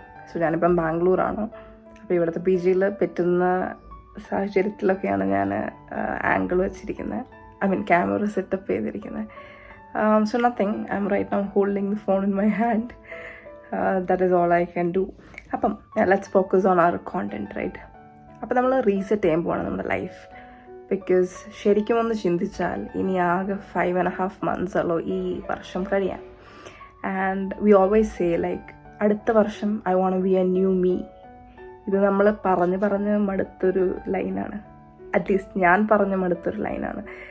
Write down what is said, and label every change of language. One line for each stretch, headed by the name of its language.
Malayalam: So ഞാനിപ്പം ബാംഗ്ലൂരാണ്. അപ്പോൾ ഇവിടുത്തെ PGയിൽ പറ്റുന്ന സാഹചര്യത്തിലൊക്കെയാണ് ഞാൻ ആങ്കിൾ വെച്ചിരിക്കുന്നത്,
English: I mean
Malayalam: ക്യാമറ സെറ്റപ്പ് ചെയ്തിരിക്കുന്നത്.
English: So nothing, I'm right now holding the phone in my hand. That is all I can do. അപ്പം let's focus on our content, right?
Malayalam: അപ്പം നമ്മൾ റീസെറ്റ് ചെയ്യാൻ പോവാണ് നമ്മുടെ ലൈഫ്. ബിക്കോസ് ശരിക്കും ഒന്ന് ചിന്തിച്ചാൽ ഇനി ആകെ 5.5 months ഉള്ളൂ ഈ വർഷം കഴിയാൻ.
English: and we always say like
Malayalam: അടുത്ത വർഷം
English: I won't be a new me.
Malayalam: ഇത് നമ്മൾ പറഞ്ഞ് മടുത്തൊരു ലൈനാണ്. അറ്റ്ലീസ്റ്റ് ഞാൻ പറഞ്ഞ് മടുത്തൊരു ലൈനാണ്.